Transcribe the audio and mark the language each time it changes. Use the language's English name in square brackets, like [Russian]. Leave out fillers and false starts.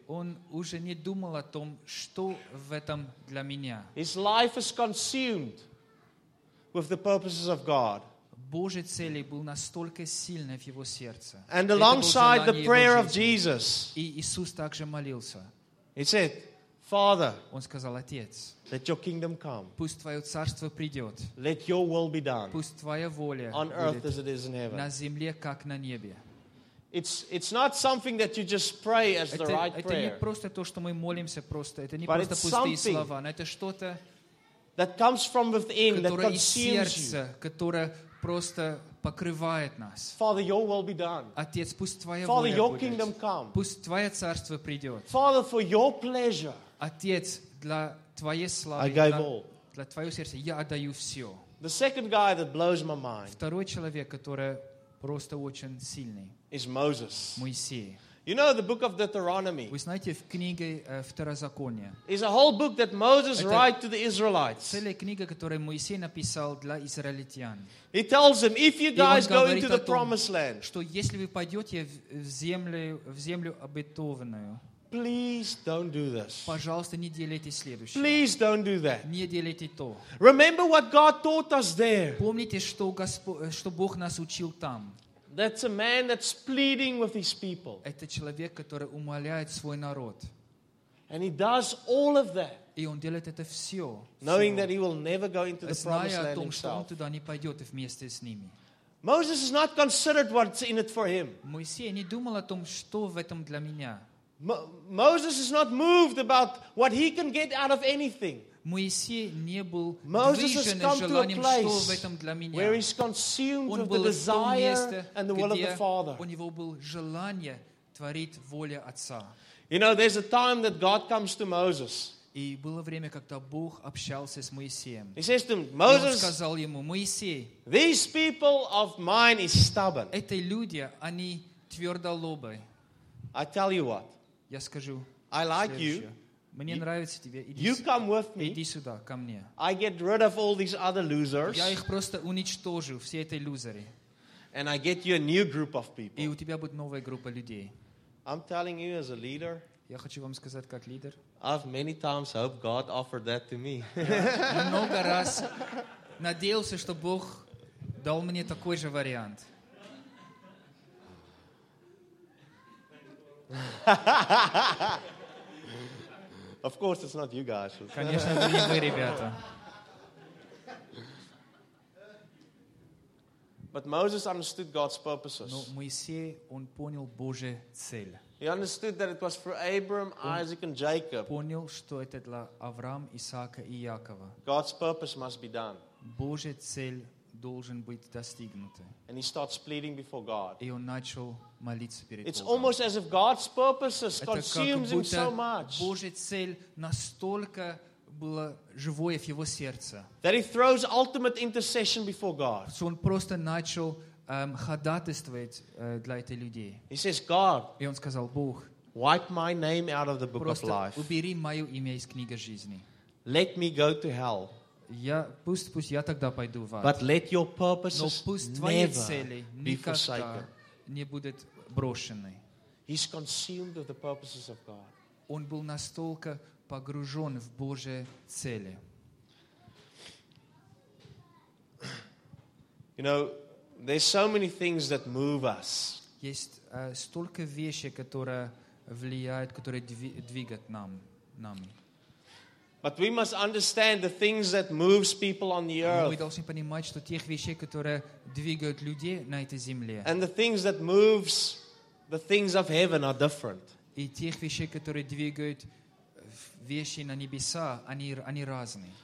[Russian] Он уже не думал о том, что в этом для меня. [English] His life is consumed with the purposes of God. [Russian] Божьи цели был настолько сильны в его сердце. [English] And alongside the prayer of Jesus. [Russian] И Иисус также молился. [English] He said, Father, [Russian] он сказал, Отец, [English] let your kingdom come. [Russian] Пусть твое царство придет. [English] Let your will be done. [Russian] Пусть твоя воля [English] on earth as it is in heaven. [Russian] На земле, как на небе. [English] It's not something that you just pray as the right prayer. [Russian] Это не просто то, что мы молимся просто. Это не просто пустые слова. Но это что-то, [English] that comes from within, that consumes you. [Russian] Которое из сердца, которое просто покрывает нас. [English] Father, your will be done. [Russian] Отец, пусть твоя [English] Father, [Russian] воля [English] your [Russian] будет. [English] Kingdom come. [Russian] Пусть твое царство придет. [English] Father, for your pleasure. [Russian] Отец, для твоей славы, для твоего сердца, я отдаю все. [English] The second guy that blows my mind. [Russian] Второй человек, который просто очень сильный. [English] Is Moses. [Russian] Моисей. [English] You know the book of Deuteronomy. [Russian] Вы знаете, в книге Второзаконие. [English] Is a whole book that Moses wrote to the Israelites. [Russian] Целая книга, которую Моисей написал для израильтян. [English] He tells them, if you guys go into the promised land, [Russian] что если вы пойдете в землю обетованную. [English] Please don't do this. [Russian] Пожалуйста, не делайте следующее. [English] Please don't do that. [Russian] Не делайте то. [English] Remember what God taught us there. [Russian] Помните, что Господь, что Бог нас учил там. [English] That's a man that's pleading with his people. [Russian] Это человек, который умоляет свой народ. [English] And he does all of that. [Russian] И он делает это все. [English] Knowing that he will never go into the promised land himself. [Russian] Зная о том, что он туда не пойдет вместе с ними. [English] Moses is not considered what's in it for him. [Russian] Моисей не думал о том, что в этом для меня. [English] Moses is not moved about what he can get out of anything. [Russian] Моисей не был движен желанием, что в этом для меня. [English] Where he's consumed with the desire and the will of the Father. [Russian] У него было желание творить волю Отца. [English] You know, there's a time that God comes to Moses. [Russian] И было время, когда Бог общался с Моисеем. [English] He says to him, Moses, [Russian] сказал ему, Моисей, [English] these people of mine is stubborn. [Russian] Эти люди, они твердолобы. [English] I tell you what. [Russian] Я скажу. [English] I like [Russian] следующее. [English] You. [Russian] Мне нравится тебе. Иди [English] you [Russian] сюда. [English] Come with me. [Russian] Иди сюда, ко мне. [English] I get rid of all these other losers. [Russian] Я их просто уничтожу, все эти лузеры. [English] And I get you a new group of people. [Russian] И у тебя будет новая группа людей. [English] I'm telling you as a leader. [Russian] Я хочу вам сказать как лидер. [English] I've many times hoped God offered that to me. [Russian] Много раз надеялся, что Бог дал мне такой же вариант. [English] Of course, it's not you guys. [Russian] Конечно, это не вы, ребята. [English] But Moses understood God's purposes. [Russian] Но Моисей он понял Божью цель. [English] He understood that it was for Abraham, Isaac, and Jacob. [Russian] Понял, что это для Авраам, Исаака и Якова. [English] God's purpose must be done. [Russian] Божья цель должен быть достигнута. [English] And he starts pleading before God. [Russian] И он начал молиться перед [English] It's [Russian] Богом. [English] Almost as if God's purposes consumes him so much. [Russian] Божья цель настолько была живой в его сердце. [English] That he throws ultimate intercession before God. [Russian] Что он просто начал ходатайствовать для этих людей. [English] He says, God, [Russian] и он сказал, Бог, [English] wipe my name out of the book [Russian] просто [English] of life. [Russian] Убери мое имя из книги жизни. [English] Let me go to hell. [Russian] Я, пусть я тогда пойду в ад. [English] But let your purposes [Russian] Но пусть твои [English] never [Russian] цели никогда не будут брошены. [English] He's consumed with the purposes of God. [Russian] Он был настолько погружен в Божьи цели. [English] You know, there's so many things that move us. [Russian] Есть столько вещей, которые влияют, которые двигают нами. [English] But we must understand the things that moves people on the earth. [Russian] Мы должны понимать, что тех вещей, которые двигают людей на этой земле. [English] And the things that moves the things of heaven are different. [Russian] И тех вещей, которые двигают вещи на небеса, они разные.